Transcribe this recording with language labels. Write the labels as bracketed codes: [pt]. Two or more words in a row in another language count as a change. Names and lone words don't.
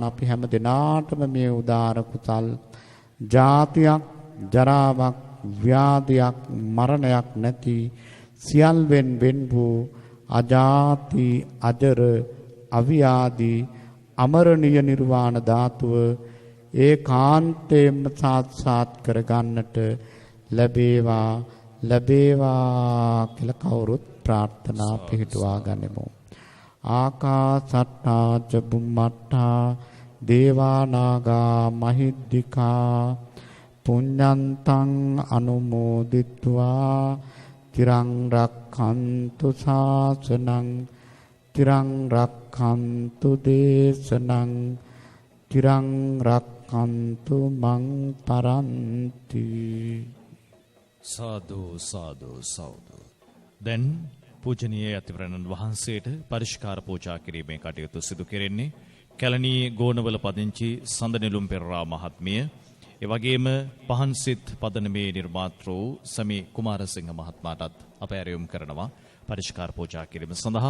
[si] අපි හැම දිනාටම මේ උදාර කුසල් ජාතියක් ජරාවක් ව්‍යාධියක් මරණයක් නැති සියල්වෙන් වෙන් වූ අජාති අජර අවියාදී අමරණීය නිර්වාණ ධාතුව ඒකාන්තයෙන්ම සාක්ෂාත් කරගන්නට ලැබේවා ලැබේවා කියලා කවුරුත් ප්‍රාර්ථනා පිහිටුවා ගනිමු. [pi] ආකාසට්ටා ච බුම්මට්ටා දේවා නාග මහිද්దికා පුඤ්ඤන්තං අනුමෝදිත්වා තිරං රක්ඛන්තු ශාසනං තිරං රක්ඛන්තු දේශනං තිරං රක්ඛන්තු මං පරන්ති. [si] සාදු සාදු සාදු. දැන් පූජනීය අතිවරණන් වහන්සේට පරිස්කාර පූජා කිරීමේ කටයුතු සිදු කෙරෙන්නේ කැලණියේ ගෝනවල පදිංචි සඳනෙළුම් පෙරරා මහත්මිය, ඒ වගේම පහන්සිත් පදනමේ නිර්මාතෘ සමි කුමාරසිංහ මහත්මයාටත් අප ඇරයුම් කරනවා පරිස්කාර පූජා කිරීම සඳහා.